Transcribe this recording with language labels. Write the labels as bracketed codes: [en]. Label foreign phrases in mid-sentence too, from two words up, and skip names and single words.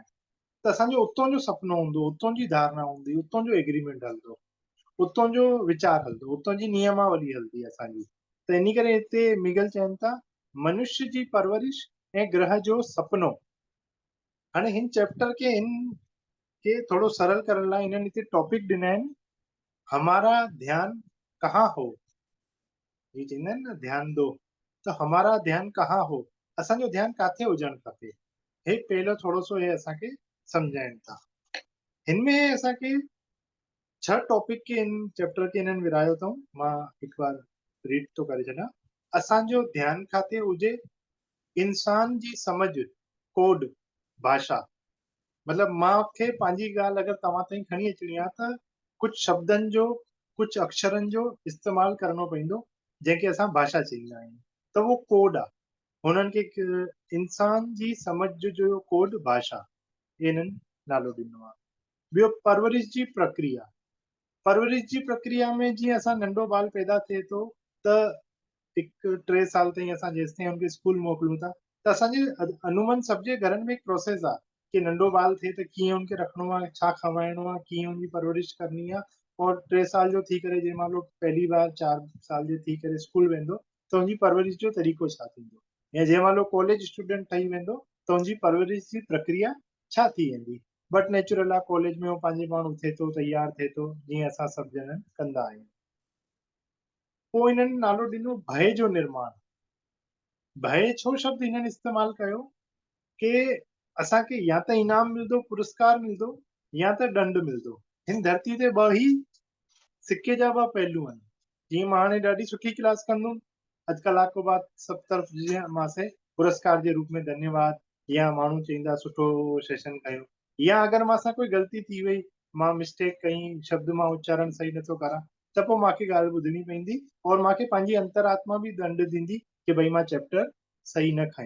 [sd] त असांजो उतां जो सपनो हूंदो, उतां जी धारणा हूंदी, उतां जो एग्रीमेंट हलंदो, उतां जो वीचार हलंदो, उतां जी नियमावली हलंदी असांजी। त इन करे हिते मिगल चवनि था, मनुष्य जी परवरिश ऐं ग्रह जो सपनो। हाणे हिन चैप्टर खे थोड़ो सरल करण लाइ इन्हनि हिते टॉपिक ॾिना आहिनि, [hi] हमारा ध्यान कहाँ हो। [sd] ये चवंदा आहिनि न, [hi] ध्यान दो, [sd] त [hi] हमारा ध्यान कहाँ हो, [sd] असांजो ध्यानु किथे हुजणु खपे। हे पहिलो थोरो सो हे असांखे सम्झाइनि था। हिन में असांखे 6 टॉपिक के इन चैप्टर के इन्हनि विरायो अथऊं, मां हिकु बार रीड थो करे छॾियां। असांजो ध्यानु किथे हुजे, इंसान जी समझ, कोड, भाषा। मतलब मूंखे पंहिंजी ॻाल्हि अगरि तव्हां ताईं खणी अचणी आहे त कुझु शब्दनि जो, कुझु अक्षरनि जो इस्तेमालु करणो पवंदो, जंहिंखे असां भाषा चईंदा आहियूं। त उहो कोड आहे, हुननि खे इंसान जी समझ जो कोड भाषा, इन्हनि नालो ॾिनो आहे। ॿियो परवरिश जी प्रक्रिया। परवरिश जी प्रक्रिया में जीअं असां नंढो ॿार पैदा थिए थो त हिकु 3 साल ताईं असां जेसिताईं हुनखे स्कूल मोकिलियूं था, त असांजे अनूमन सभ जे घरनि में हिकु प्रोसेस आहे कि नंढो ॿार थिए त कीअं हुनखे रखिणो आहे, छा खाराइणो आहे, कीअं हुनजी परवरिश करणी आहे। और 3 साल जो थी करे जंहिं महिल पहली बार 4 साल जो थी करे स्कूल वेंदो त हुनजी परवरिश जो तरीक़ो छा थींदो, या जंहिं महिल कॉलेज स्टूडेंट ठही वेंदो त हुनजी परवरिश जी प्रक्रिया छा थी वेंदी। [en] but natural [sd] आहे, कॉलेज में पंहिंजे पाण उथे थो, तयार थिए थो, जीअं असां सभु ॼणा कंदा आहियूं। पोइ हिननि नालो ॾिनो भय जो निर्माण। भय छो शब्द हिननि इस्तेमालु कयो कि असांखे या त इनाम मिलंदो, पुरस्कार मिलंदो, या त दंड मिलंदो। हिन धरती ते ॿ ई सिके जा ॿ पहलू आहिनि। जीअं मां हाणे ॾाढी सुठी क्लास कंदुमि, अधु कलाक खां बाद सभु तरफ़ जीअं मांसे पुरस्कार जे रूप में धन्यवाद, या माण्हू चईंदा सुठो सेशन कयो, या अगरि मांसां कोई ग़लती थी वई, मां मिस्टेक कई, शब्द मां उच्चारण सही नथो करा, त पोइ मूंखे ॻाल्हि ॿुधणी पवंदी और मूंखे पंहिंजी अंतरात्मा बि दंड ॾींदी कि भई मां चैप्टर सही न खयो।